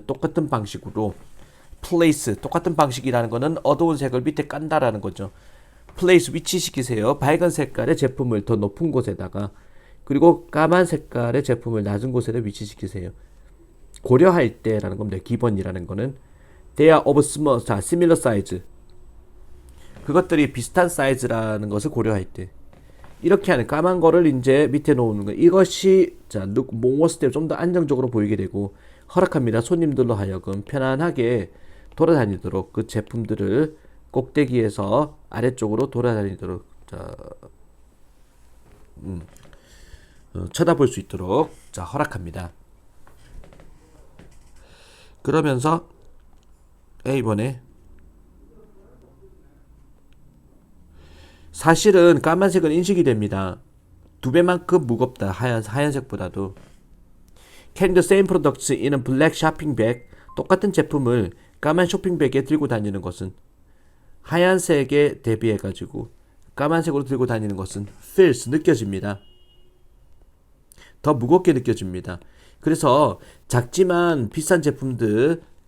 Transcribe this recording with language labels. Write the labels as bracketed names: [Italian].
[Korean] 똑같은 방식으로 place 똑같은 방식이라는 것은 어두운 색을 밑에 깐다라는 거죠. place 위치시키세요. 밝은 색깔의 제품을 더 높은 곳에다가 그리고 까만 색깔의 제품을 낮은 곳에다 위치시키세요. 고려할 때라는 겁니다. 기본이라는 거는 [English] they are of small, [Korean] 자, [English] similar size. [Korean] 그것들이 비슷한 사이즈라는 것을 고려할 때 이렇게 하는 까만 거를 이제 밑에 놓는 거. 이것이 자, 모았을 때 좀 더 안정적으로 보이게 되고 허락합니다. 손님들로 하여금 편안하게 돌아다니도록 그 제품들을 꼭대기에서 아래쪽으로 돌아다니도록 쳐다볼 수 있도록 자, 허락합니다. 그러면서 A번에 사실은 까만색은 인식이 됩니다. 2배만큼 무겁다. 하얀색보다도. [English] Carrying the same products in a black shopping bag. [Korean] 똑같은 제품을 까만 쇼핑백에 들고 다니는 것은 하얀색에 대비해가지고 까만색으로 들고 다니는 것은 feels, 느껴집니다. 더 무겁게 느껴집니다. 그래서 작지만 비싼 제품들